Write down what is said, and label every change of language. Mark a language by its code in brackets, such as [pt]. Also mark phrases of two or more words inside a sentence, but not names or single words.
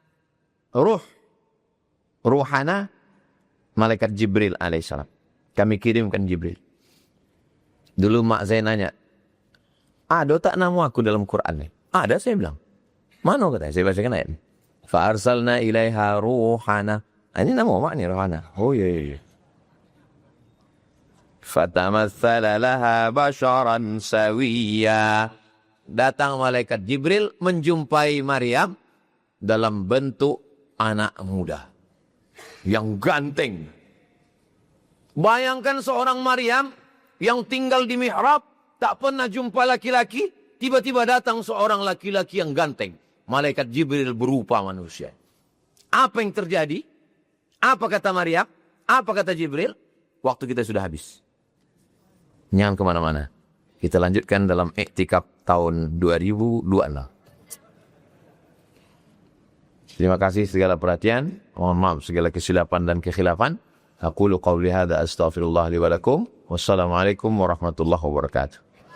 [ms] Ruhana, malaikat Jibril alaihissalam. Kami kirimkan Jibril. Dulu mak saya nanya, ada tak nama aku dalam Quran nih? Ada, saya bilang. Mana katanya? Saya bacakan ayat. [ar] فأرسلنا إليها روحنا. [ms] Ini nama mak ni ruhana. Oh iya. [ar] فتمثل لها بشرا سويا. [ms] Datang malaikat Jibril menjumpai Maryam dalam bentuk anak muda yang ganteng. Bayangkan seorang Maryam yang tinggal di mihrab, tak pernah jumpa laki-laki, tiba-tiba datang seorang laki-laki yang ganteng. Malaikat Jibril berupa manusia. Apa yang terjadi? Apa kata Maryam? Apa kata Jibril? Waktu kita sudah habis. Jangan kemana-mana. Kita lanjutkan dalam iktikaf tahun 2026. Terima kasih segala perhatian. Mohon maaf segala kesilapan dan kekhilafan. [ar] أقول قولي هذا أستغفر الله لي ولكم. والسلام عليكم ورحمة الله وبركاته.